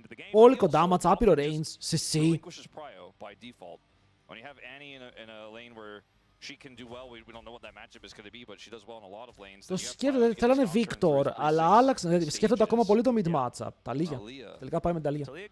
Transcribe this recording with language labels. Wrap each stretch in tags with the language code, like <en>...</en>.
<el>Πολύ κοντά, match, άπειρο range, σε C.</el> <en>Relinquishes prio by default. When you have Annie in a lane where she can do well, we don't know what that matchup is going to be, but she does well in a lot of lanes.</en> <el>Το σκέφτονται, θέλανε Victor, αλλά άλλαξαν, σκέφτονται ακόμα πολύ το mid matchup. Τα Λίγια. Τελικά πάει με τα Λίγια.</el>